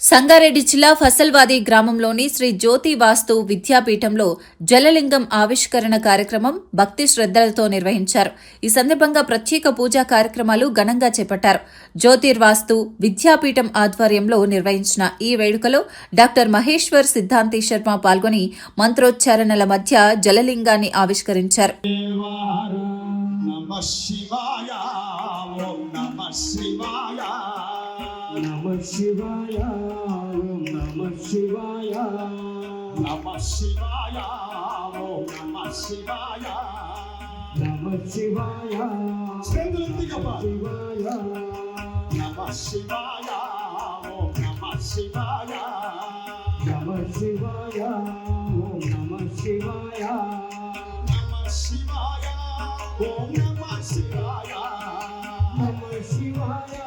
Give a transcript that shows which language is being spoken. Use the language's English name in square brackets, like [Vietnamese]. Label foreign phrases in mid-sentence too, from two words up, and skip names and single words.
[Telugu] సంగారెడ్డి జిల్లా ఫసల్వాది గ్రామంలోని శ్రీ జ్యోతి వాస్తు విద్యాపీఠంలో జలలింగం ఆవిష్కరణ కార్యక్రమం భక్తి శ్రద్ధలతో నిర్వహించారు. ఈ సందర్భంగా ప్రత్యేక పూజా కార్యక్రమాలు ఘనంగా చేపట్టారు. జ్యోతిర్వాస్తు విద్యాపీఠం ఆధ్వర్యంలో నిర్వహించిన ఈ వేడుకలో డాక్టర్ మహేశ్వర్ సిద్ధాంతి శర్మ పాల్గొని మంత్రోచ్చారణల మధ్య జలలింగాన్ని ఆవిష్కరించారు. [Sanskrit] नमः शिवाय, ॐ नमः शिवाय, नमः शिवाय, ॐ नमः शिवाय, नमः शिवाय, शिवाय, नमः शिवाय, ॐ नमः शिवाय, नमः शिवाय, ॐ नमः शिवाय, नमः शिवाय, ॐ नमः शिवाय, नमः शिवाय.